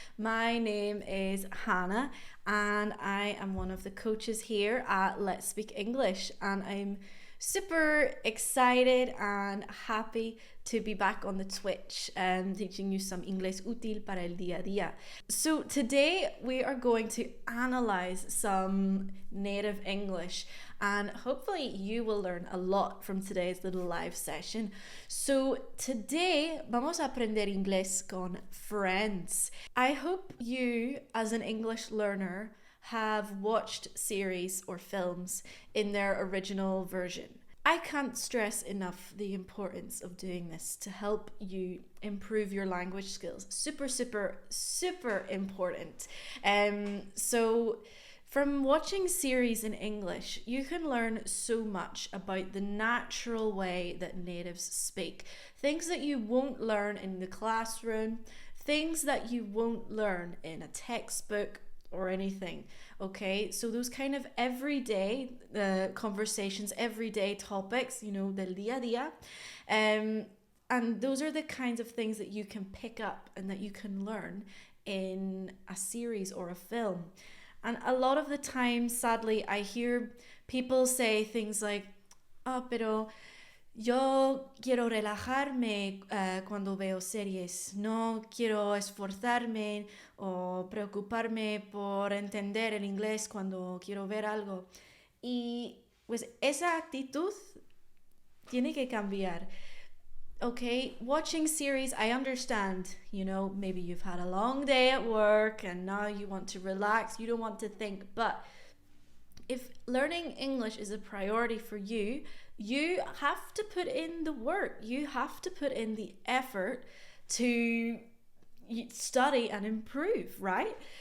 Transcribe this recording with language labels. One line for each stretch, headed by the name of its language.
English: My name is Hannah and I am one of the coaches here at Let's Speak English, and I'm super excited and happy to be back on the Twitch and teaching you some
Spanish: Inglés útil para el día a día.
English: So today we are going to analyze some native English, and hopefully you will learn a lot from today's little live session. So today
Spanish: vamos a aprender inglés con friends.
English: I hope you, as an English learner, have watched series or films in their original version. I can't stress enough the importance of doing this to help you improve your language skills. Super important. So from watching series in English, you can learn so much about the natural way that natives speak. Things that you won't learn in the classroom, things that you won't learn in a textbook or anything. Okay, so those kind of everyday conversations, everyday topics, you know,
Spanish: del día a día,
English: and those are the kinds of things that you can pick up and that you can learn in a series or a film. And a lot of the time, sadly, I hear people say things like,
Spanish: pero yo quiero relajarme cuando veo series, no quiero esforzarme o preocuparme por entender el inglés cuando quiero ver algo. Y pues esa actitud tiene que cambiar.
English: Okay, watching series, I understand, you know, maybe you've had a long day at work and now you want to relax, you don't want to think, but if learning English is a priority for you, you have to put in the work. You have to put in the effort to study and improve, right?